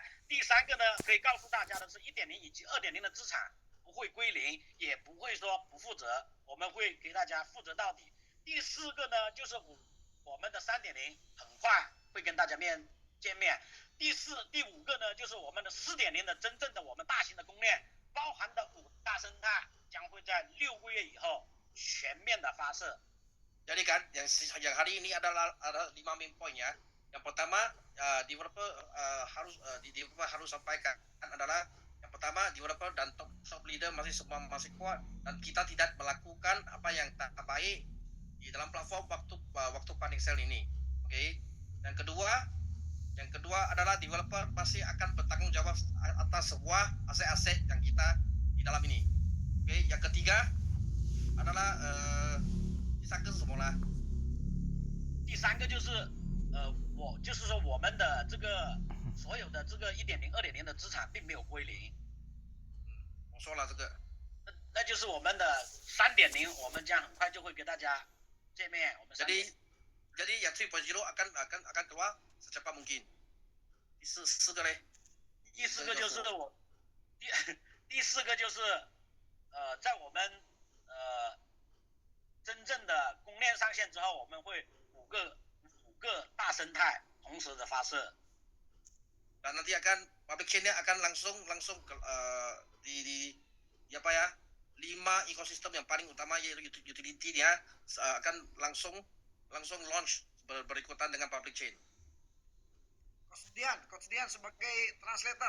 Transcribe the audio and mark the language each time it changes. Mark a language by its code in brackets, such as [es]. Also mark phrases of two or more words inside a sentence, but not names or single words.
[zh] 第三个呢，可以告诉大家的是1.0以及2.0的资产不会归零，也不会说不负责，我们会给大家负责到底， 第4个呢，就是我们的3.0，很快会跟大家见面。第5个呢，就是我们的4.0的真正的我们大型的公链，包含的5大生态，将会在6个月以后全面的发射。 [id] Jadi kan yang hari ini ada 5 [en] main point [id] ya. Yang pertama developer harus sampaikan adalah yang pertama developer dan [en] top leader [id] semua masih kuat dan kita tidak melakukan apa yang tak baik di dalam platform waktu [en] funding sale [id] ini. Oke. Yang kedua adalah developer pasti akan bertanggung jawab atas semua aset-aset yang kita di dalam ini. Oke. Yang ketiga adalah [zh] 第3个是什么呢？第3个就是就是说我们的这个所有的这个1.0、2.0的资产并没有归零。我说了这个。那就是我们的3.0，我们将很快就会给大家见面。我们 [id] jadi yang 3.0 akan keluar secepat mungkin. [zh] 第四个嘞？第4个就是第4个就是在我们真正的公链上线之后，我们会5个大生态同时的发射。 [id] Dan nanti [en] public chain- [id] nya akan langsung di apa ya? 5 ekosistem yang paling utama yaitu utility-nya akan langsung launch berikutan dengan [en] public chain. [id] Coach Dian sebagai translator.